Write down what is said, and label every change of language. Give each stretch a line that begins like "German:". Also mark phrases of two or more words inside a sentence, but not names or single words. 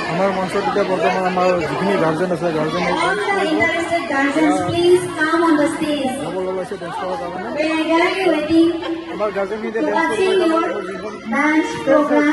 Assamese: মঞ্চত এতিয়া বৰ্তমান আমাৰ যিখিনি গাৰ্জেন আছে গাৰ্জেনে
English: Guardians, please come on the stage.
Assamese: যাব ওলাইছে ডেন্স কৰাৰ কাৰণে
English: We are eagerly waiting
Assamese: আমাৰ গাৰ্জেনখিনিতে
English: to
Assamese: ডেন্স কৰিব
English: continue your dance program.